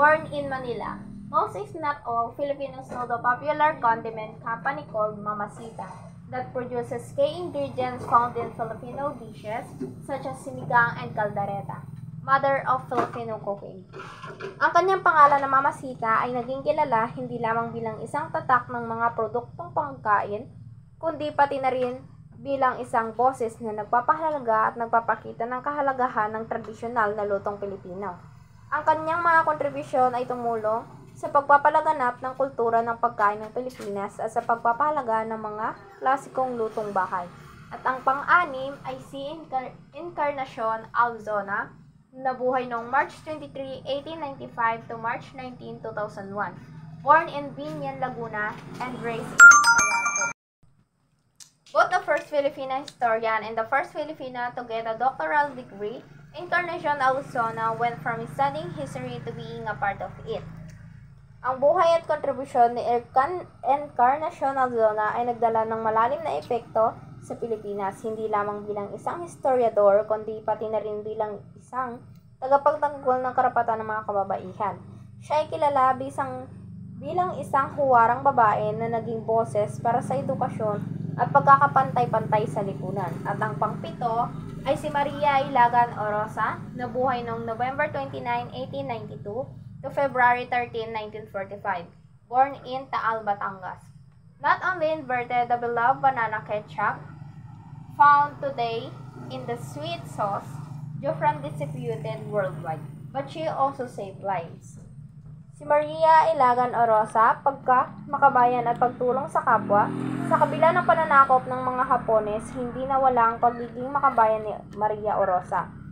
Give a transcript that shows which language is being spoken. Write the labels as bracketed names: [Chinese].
[English] Born in Manila, most if not all Filipinos know the popular condiment company called Mamacita that produces key ingredients found in Filipino dishes such as sinigang and caldereta, mother of Filipino cooking. [Filipino] Ang kanyang pangalan na Mamacita ay naging kilala hindi lamang bilang isang tatak ng mga produktong pangkain, kundi pati na rin bilang isang boses na nagpapahalaga at nagpapakita ng kahalagahan ng tradisyonal na lutong Pilipino. Ang kanyang mga kontribusyon ay tumulong sa pagpapalaganap ng kultura ng pagkain ng Pilipinas at sa pagpapahalaga ng mga klasikong lutong bahay. At ang pang-anim ay si Encarnacion Alzona, na buhay noong March 23, 1895 to March 19, 2001. [English] Born in Binian, Laguna and raised in Caraco. Both the first Filipina historian and the first Filipina to get a doctoral degree, Encarnacion Alzona went from studying history to being a part of it. [Filipino] Ang buhay at kontribusyon ni Encarnacion Alzona ay nagdala ng malalim na epekto sa Pilipinas, hindi lamang bilang isang historiador, kundi pati na rin bilang isang tagapagtanggol ng karapatan ng mga kababaihan. Siya ay kilala bilang isang huwarang babae na naging boses para sa edukasyon at pagkakapantay-pantay sa lipunan. At ang pangpito ay si Maria Ilagan Orosa, na buhay noong November 29, 1892 to February 13, 1945, [English] born in Taal, Batangas. Not only invented the beloved banana ketchup found today in the sweet sauce, Jofran distributed worldwide, but she also saved lives. [Filipino] Si Maria Ilagan Orosa, pagka-makabayan at pagtulong sa kapwa, sa kabila ng pananakop ng mga Hapones, hindi nawala ang pagiging makabayan ni Maria Orosa.